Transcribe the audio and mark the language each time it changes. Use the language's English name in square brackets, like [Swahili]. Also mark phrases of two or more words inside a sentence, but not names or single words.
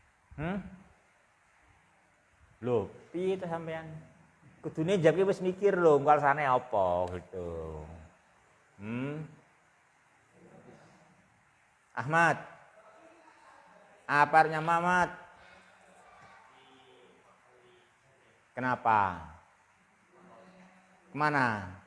[Javanese] Lho, piye to sampean? Kudune jake wis mikir lho, engko alasane apa gitu. Ahmad. [Indonesian] Apa artinya Mamat? Kenapa? Kemana?